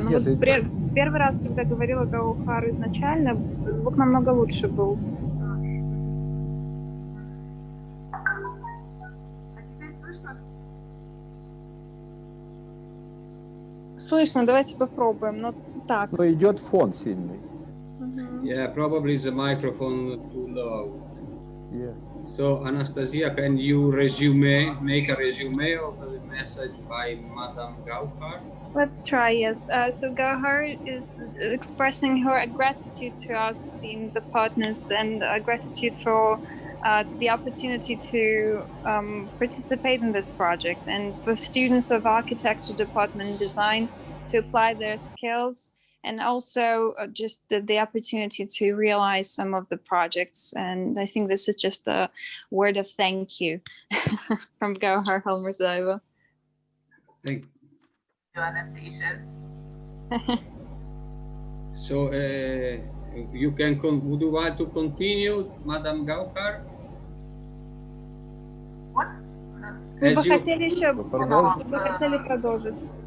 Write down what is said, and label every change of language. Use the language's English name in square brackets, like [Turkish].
[Russian] Но вот первый раз, когда говорила Гаухар изначально, звук намного лучше был. А теперь слышно? Слышно, давайте попробуем. Но так. Но идет фон сильный. [English] Yeah, probably the microphone too low. Yeah. So Anastasia, can you make a resume of the message by Madame Gauhar? Let's try, yes. So Gauhar is expressing her gratitude to us being the partners and gratitude for the opportunity to participate in this project and for students of architecture department and design to apply their skills, and also just the opportunity to realize some of the projects. And I think this is just a word of thank you from Gauhar Halmurzayeva. Thank you, Anastasia. So you can, would you want to continue, Madame Gauhar? What? [Russian] Вы бы хотели еще продолжить?